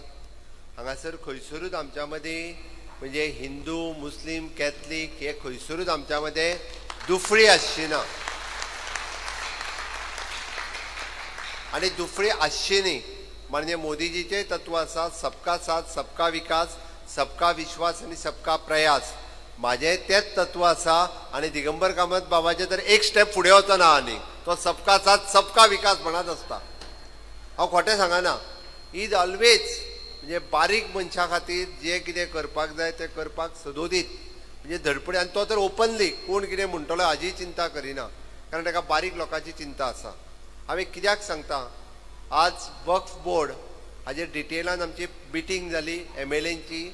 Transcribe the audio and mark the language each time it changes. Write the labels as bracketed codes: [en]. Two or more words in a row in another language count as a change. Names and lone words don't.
[kok] हांगासर खंयसरूच आमच्या मदीं म्हणजे हिंदू मुस्लीम कॅथलीक हे खंयसरूच आमच्या मदीं दुफळी आसची ना आनी दुफळी आसची न्ही। म्हणजे मोदीजीचे तत्व आसा, [hi] सबका साथ सबका विकास, सबका विश्वास [kok] आनी [hi] सबका प्रयास। [kok] माझे तेच तत्व आसा आनी दिगंबर कामत बाबाचे तर एक स्टेप फुडें वचना आनी तो [hi] सबका साथ सबका विकास [kok] म्हणत आसता। हांव खोटें सांगना। [en] is always [kok] म्हणजे बारीक मनशा खातीर जे कितें करपाक जाय ते करपाक सदोदीत म्हणजे धडपडी। आनी तो तर ओपनली कोण कितें म्हणटलो हाजी चिंता करिना, कारण ताका बारीक लोकांची चिंता आसा। हांवें कित्याक सांगता, आज वक्फ बोर्ड हाजेर डिटेलान आमची मिटींग जाली MLAंची।